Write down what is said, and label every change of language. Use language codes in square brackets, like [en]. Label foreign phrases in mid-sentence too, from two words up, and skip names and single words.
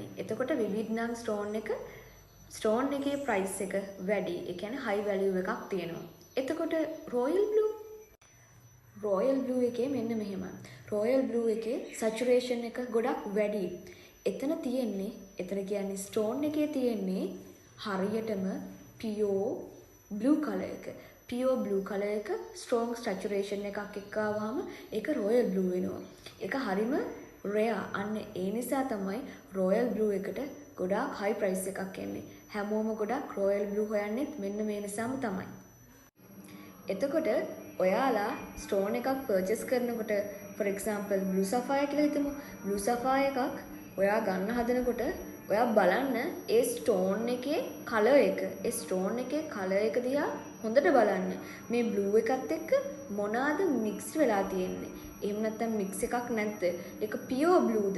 [si] එතකොට vivid නම් stone එකේ price එක වැඩි. ඒ කියන්නේ [en] high value [si] එකක් තියෙනවා. එතකොට [en] royal blue [si] එකේ මෙන්න මෙහෙමයි. [en] royal blue [si] එකේ saturation එක ගොඩක් වැඩි. එතන කියන්නේ stone එකේ තියෙන්නේ හරියටම [en] pure blue color [si] එක. [en] pure blue color [si] එක [en] strong saturation [si] එකක් එක්ක ආවම ඒක [en] royal blue [si] වෙනවා. ඒක හරිම rare. අන්න ඒ නිසා තමයි [en] royal blue [si] එකට ගොඩාක් [en] high price [si] එකක් එන්නේ. හැමෝම ගොඩක් [en] royal blue [si] හොයන්නේත් මෙන්න මේ නිසාම තමයි. එතකොට ඔයාලා stone එකක් purchase කරනකොට [en] for example blue sapphire [si] කියලා හිතමු. [en] blue sapphire [si] එකක් ඔයා ගන්න හදනකොට ඔයා බලන්න ඒ stone එකේ color එක. ඒ stone එකේ color එක දිහා හොඳට බලන්න. මේ blue එකත් එක්ක මොනවාද mix වෙලා තියෙන්නේ? එහෙම නැත්නම් mix එකක් නැද්ද? ඒක [en] pure blueද?